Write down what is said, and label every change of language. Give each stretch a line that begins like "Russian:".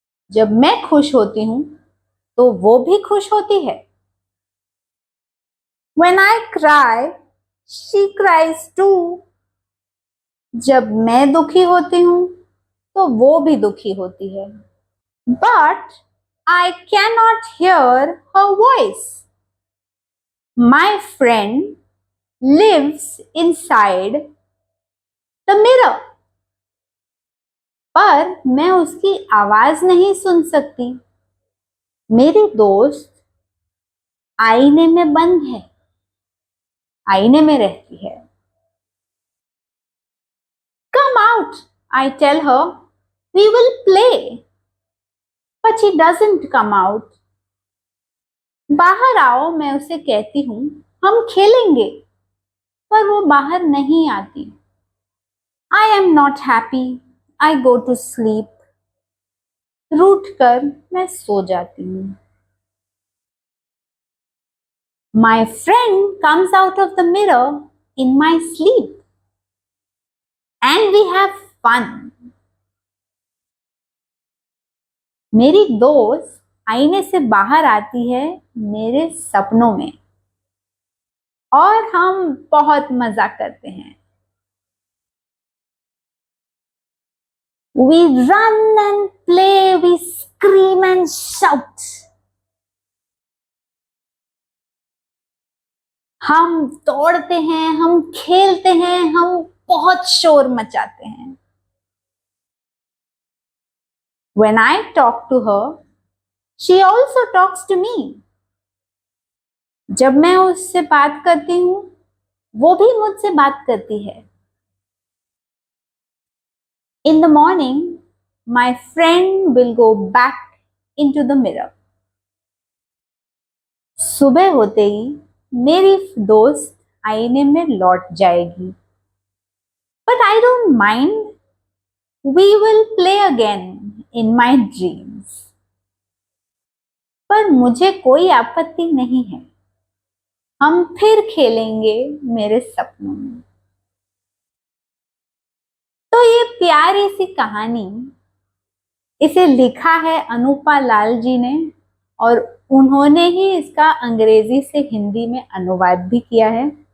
Hindi: जब मैं खुश होती हूं, तो वो भी खुश होती है।
English: When I cry, she cries too.
Hindi: जब मैं दुखी होती हूं, तो वो भी दुखी होती है।
English: But I cannot hear her voice. My friend lives inside the mirror.
Hindi: पर मैं उसकी आवाज नहीं सुन सकती। मेरी दोस्त आईने में बंद है, आईने में रहती है।
English: Come out, I tell her, we will play. But she doesn't come out.
Hindi: बाहर आओ, मैं उसे कहती हूँ, हम खेलेंगे, पर वो बाहर नहीं आती।
English: I am not happy. I go to sleep.
Hindi: रूठ कर मैं सो जाती हूँ।
English: My friend comes out of the mirror in my sleep. And we have fun.
Hindi: मेरी दोस्त आईने से बाहर आती है मेरे सपनों में और हम बहुत मजा करते हैं।
English: We run and play, we scream and shout.
Hindi: हम दौड़ते हैं, हम खेलते हैं, हम बहुत शोर मचाते हैं।
English: When I talk to her, she also talks to me.
Hindi: जब मैं उससे बात करती हूँ, वो भी मुझसे बात करती है।
English: In the morning, my friend will go back into the mirror.
Hindi: सुबह होते ही मेरी दोस्त आईने में लौट जाएगी।
English: But I don't mind. We will play again in my dreams.
Hindi: पर मुझे कोई आपत्ति नहीं है, हम फिर खेलेंगे मेरे सपनों में। तो ये प्यारी सी कहानी, इसे लिखा है अनुपा लाल जी ने और उन्होंने ही इसका अंग्रेजी से हिंदी में अनुवाद भी किया है।